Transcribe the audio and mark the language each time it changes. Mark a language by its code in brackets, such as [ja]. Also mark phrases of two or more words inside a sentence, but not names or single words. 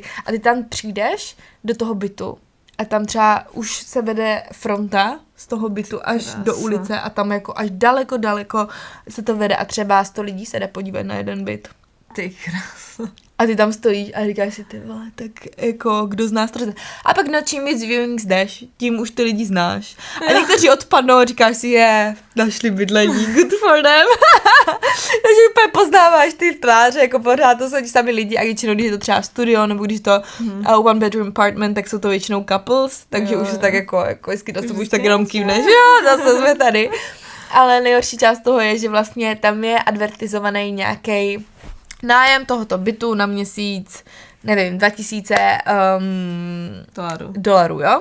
[cs] A ty tam přijdeš do toho bytu a tam třeba už se vede fronta z toho bytu až do ulice a tam jako až daleko se to vede a třeba 100 lidí se jde podívat na jeden byt. Ty krása. A ty tam stojíš a říkáš si, ty vole, tak jako kdo z nás to. A pak na čím víc viewings jdeš, tím už ty lidi znáš. A někteří odpadnou a říkáš si, našli bydlení, [en] good for them. [cs] Takže úplně poznáváš ty tváře, jako pořád to jsou ti sami lidi a většinou, když je to třeba studio, nebo když to [en] one bedroom apartment, [cs] tak jsou to většinou couples, takže už se tak jako vždycky do sebe už tak jenom kývneš, jo, zase jsme tady. Ale nejhorší část toho je, že vlastně tam je advertizovaný nějaký nájem tohoto bytu na měsíc, nevím, 2000 dolarů, jo?